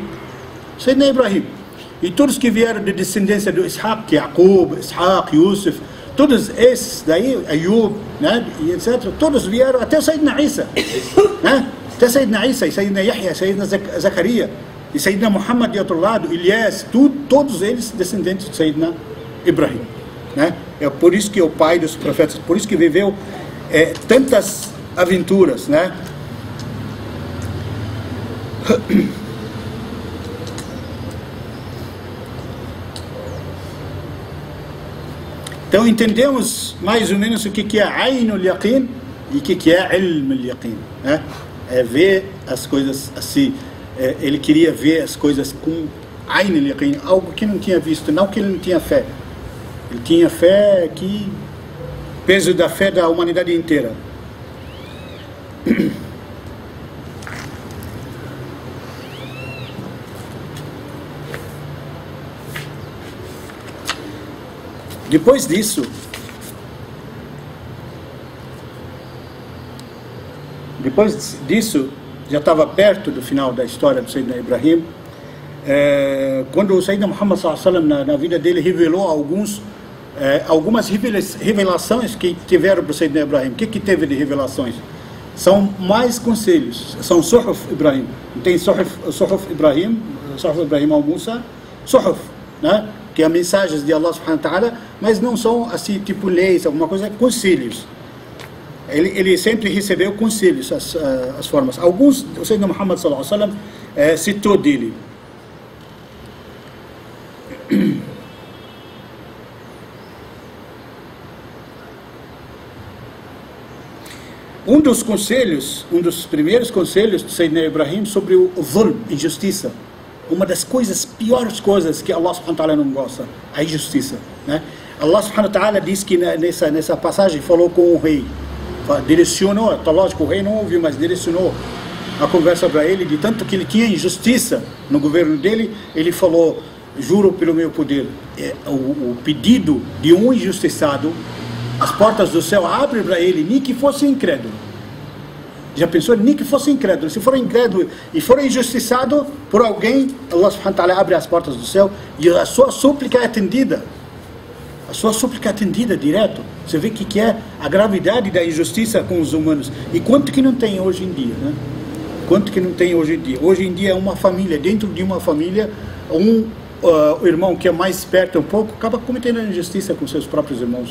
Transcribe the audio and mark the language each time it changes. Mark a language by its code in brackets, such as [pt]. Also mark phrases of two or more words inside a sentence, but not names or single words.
[pt] Sayyidina Ibrahim. E todos que vieram de descendência do Ishaq, Yaqub, Ishaq, Yusuf, todos esses daí, Ayub, né, e etc., todos vieram até Sayyidina Isa, né? Até Sayyidina Isa, e Sayyidina Yahya, Sayyidina Zakaria, e Sayyidina Muhammad de outro lado, Ilyas, todos eles descendentes de Sayyidina Ibrahim, né? É por isso que é o pai dos profetas, por isso que viveu tantas aventuras, né? Então entendemos mais ou menos o que é [ar] عين اليقين [pt] e o que é [ar] علم اليقين, [pt] né? É ver as coisas assim, ele queria ver as coisas com [ar] عين اليقين, [pt] algo que não tinha visto, não que ele não tinha fé. Ele tinha fé que, peso da fé da humanidade inteira. Depois disso, já estava perto do final da história do Sayyidina Ibrahim, quando o Sayyidina Muhammad [ar] صلى الله عليه وسلم, [pt] na vida dele, revelou algumas revelações que tiveram para o Sayyidina Ibrahim. O que teve de revelações? São mais conselhos, são Suhuf Ibrahim. Tem Suhuf Ibrahim al-Musa, Suhuf, né? Que é mensagens de [ar] الله سبحانه وتعالى, [pt] mas não são assim, tipo leis, alguma coisa, conselhos. Ele sempre recebeu conselhos, as formas. Alguns, o Sayyidina Muhammad [ar] صلى الله عليه وسلم [pt] citou dele. Um dos primeiros conselhos do Sayyidina Ibrahim sobre o zulm, injustiça. Uma das piores coisas que [ar] الله سبحانه وتعالى [pt] não gosta, a injustiça, né? [ar] الله سبحانه وتعالى [pt] diz que nessa passagem falou com o rei, direcionou, tá lógico, o rei não ouviu, mas direcionou a conversa para ele, de tanto que ele tinha injustiça no governo dele, ele falou, juro pelo meu poder, o pedido de um injustiçado, as portas do céu abrem para ele, nem que fosse incrédulo. Já pensou? Nem que fosse incrédulo. Se for incrédulo e for injustiçado por alguém, [ar] الله سبحانه وتعالى [pt] abre as portas do céu e a sua súplica é atendida. A sua súplica é atendida direto. Você vê que é a gravidade da injustiça com os humanos. E quanto que não tem hoje em dia, né? Quanto que não tem hoje em dia? Hoje em dia é uma família, dentro de uma família, o irmão que é mais esperto um pouco, acaba cometendo injustiça com seus próprios irmãos.